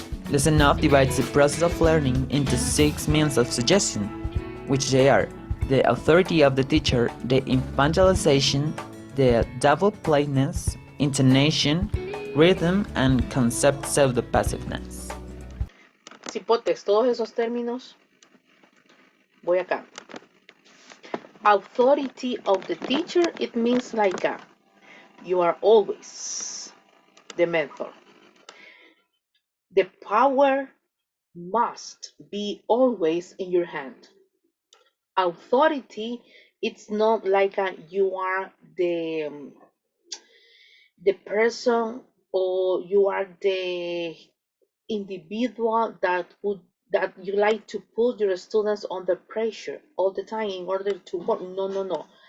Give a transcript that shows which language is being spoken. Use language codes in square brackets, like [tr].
[en] Lozanov divides the process of learning into 6 means of suggestion, which they are the authority of the teacher, the infantilization, the double plainness, intonation, rhythm, and concept pseudo-passiveness. [es] Cipotes, todos esos términos, voy acá. [en] Authority of the teacher, it means like you are always the mentor. The power must be always in your hand. Authority, it's not like you are the person or you are the individual that you like to put your students under pressure all the time in order to work. No.